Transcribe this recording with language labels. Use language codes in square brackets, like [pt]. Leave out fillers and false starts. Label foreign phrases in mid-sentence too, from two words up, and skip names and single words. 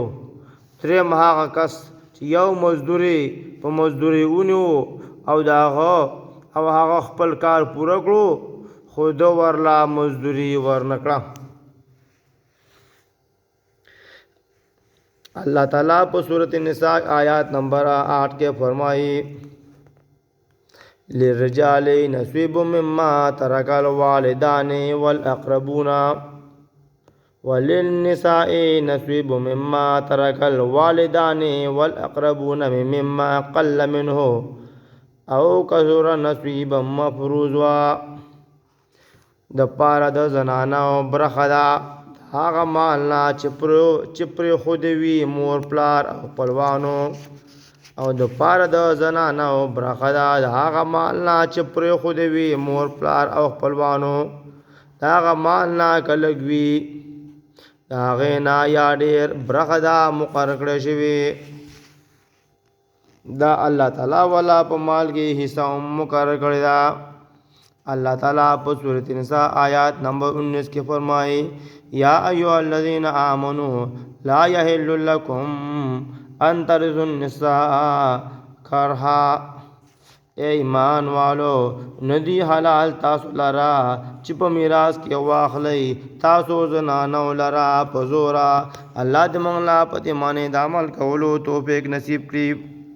[ps] دریم هغه کس چې یو مزدور په مزدوري ونیو او هغه خپل کار پوره کړو خو ده ورله مزدوري ورنکړه. اللہ تعالیٰ په سورۃ النساء آیات نمبر 8 کې فرمایي [ar] للرجال نصیب مما ترک الوالدان والاقربون وللنساء نصیب مما ترک الوالدان والاقربون مما قل منه او کثر نصیبا مفروضا. [ps] د پاره د زنانو برخه ده هغه مال نه چې پرېښودی وي مور پلار او خپلوانو، او د پاره د زنانو برخه ده د هغه مال نه چې پرېښودی وي مور پلار او خپلوانو. د هغه مال نه که لږ وي د هغې نه یا ډېر برخه ده مقرر کړی شوې. دا الله تعالی والا په مال کې حصه هم مقرر کړې ده. اللہ تعالیٰ په سورۃ النساء آیات نمبر 19 کې فرمایي [ar] یا ایها الذین آمنوا لا یحل لکم ان ترثوا النساء کرها. [ur] اے ایمان والو [ps] ندی حلال تاسو لرا چې په میراث کې واخلئ تاسو زنانو لرا په زوره. الله دې موږ لا په دې باندې د عمل کولو توفیق نصیب کړي.